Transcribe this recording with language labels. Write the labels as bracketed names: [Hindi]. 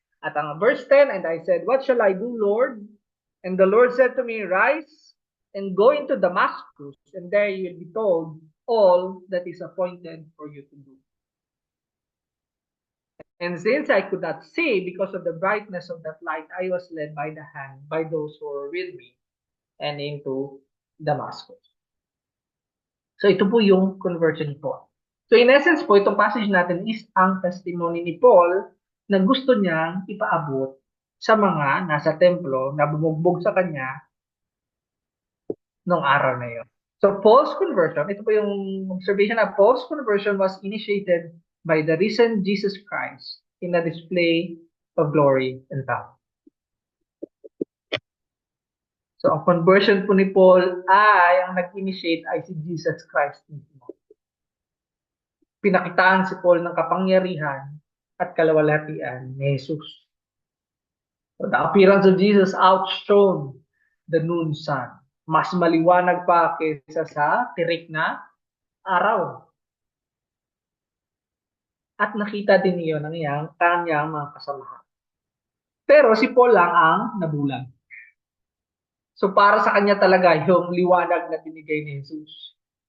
[Filipino] At ang verse 10, [English] and I said, what shall I do, Lord? And the Lord said to me, rise and go into Damascus, and there you will be told all that is appointed for you to do. And since I could not see because of the brightness of that light, I was led by the hand by those who were with me and into Damascus. [Filipino] So ito po yung conversion ni Paul. So in essence po, itong passage natin is ang testimony ni Paul na gusto niyang ipaabot sa mga nasa templo na bumugbog sa kanya nung araw na yun. [English] So Paul's conversion, [Filipino] ito po yung observation na [English] Paul's conversion was initiated by the risen Jesus Christ in a display of glory and power. [Filipino] So ang conversion po ni Paul ay, ang nag-initiate ay si Jesus Christ mismo. Pinakitaan si Paul ng kapangyarihan at kalawalhatian ni Jesus. [English] So the appearance of Jesus outshone the noon sun. [Filipino] Mas maliwanag pa kaysa sa tirik na araw. At nakita din niyo ng kanyang mga kasamahan. Pero si Paul lang ang nabulag. So para sa kanya talaga yung liwanag na binigay ni Jesus.